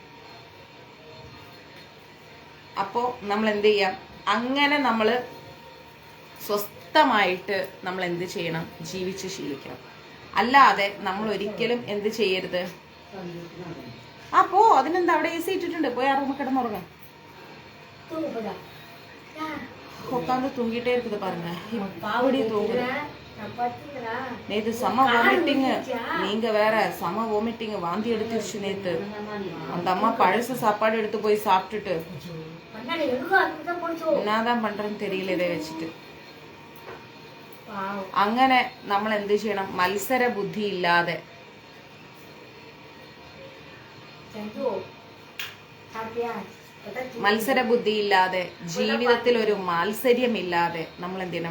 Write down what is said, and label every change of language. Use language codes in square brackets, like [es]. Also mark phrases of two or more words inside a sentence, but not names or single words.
[ml] അപ്പോൾ നമ്മൾ എന്ത് ചെയ്യാം? അങ്ങനെ നമ്മൾ സ്വസ്ഥമായിട്ട് നമ്മൾ എന്ത് ചെയ്യണം? ജീവിച്ച് ശീലിക്കണം. അല്ലാതെ നമ്മൾ ഒരിക്കലും എന്ത് ചെയ്യരുത്? അപ്പോ അതിനെന്താ, അവിടെ AC ഇട്ടിട്ടുണ്ട്, പോയി ആ റൂമിൽ കിടന്നുറങ്ങാം. [ta] உட்காந்து தூங்கிட்டே இருக்குது பாருங்க. இப்படி தூங்குது. நேத்து செம வாமிட்டிங். நீங்க வேற செம வாமிட்டிங், வாந்தி எடுத்துருச்சு நேத்து. அந்த அம்மா பழசு சாப்பாடு எடுத்து போய் சாப்பிட்டுட்டு என்னதான் பண்றேன்னு தெரியல இதை வச்சுட்டு. [ml] അങ്ങനെ നമ്മൾ എന്ത് ചെയ്യണം? മത്സര ബുദ്ധി ഇല്ലാതെ, ജീവിതത്തിൽ ഒരു മാത്സര്യമില്ലാതെ നമ്മൾ എന്ത് ചെയ്യണം?